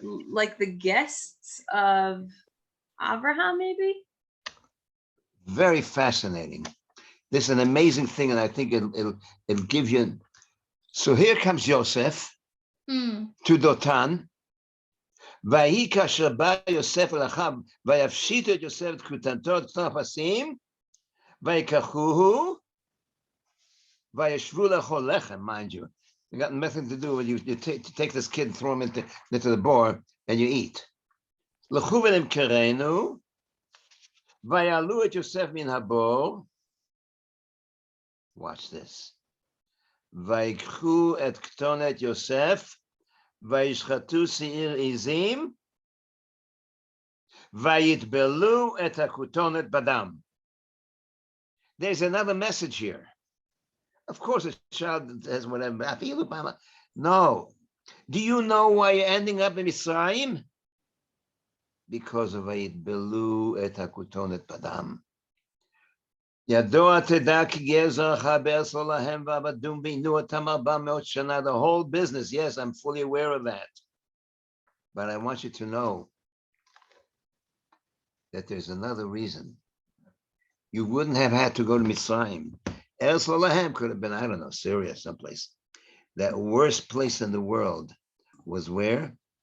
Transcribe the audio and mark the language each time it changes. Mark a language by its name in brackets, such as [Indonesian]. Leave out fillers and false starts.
[English] Like the guests of Abraham, maybe? Very fascinating. This is an amazing thing, and I think it'll give you. So here comes Yosef to Dotan. [Hebrew] ויהי כאשר בא יוסף אל אחיו, ויפשיטו את יוסף את כותנתו את הפסים, ויקחוהו, וישבו לאכול לחם, [English] mind you. You got nothing to do with you take this kid and throw him into the boar and you eat. [Hebrew] לקחו ונמכרנו, ויעלו את יוסף מן הבור, [English] watch this, [Hebrew] ויקחו את כתונת יוסף, וישחטו שעיר עזים, ויטבלו את הכותונת בדם. [English] There's another message here. Of course, a child has whatever. No. Do you know why you're ending up in Mitzrayim? Because of [Hebrew] ויטבלו את הכותונת בדם. ידוע תדע כי גר זרעך בארץ לא להם ועבדום ועינו אותם 400 שנה. [English] The whole business, yes, I'm fully aware of that. But I want you to know that there's another reason. You wouldn't have had to go to Mitzrayim. [Hebrew] Eretz lo lahem [English] could have been, I don't know, Syria, someplace. That worst place in the world was where?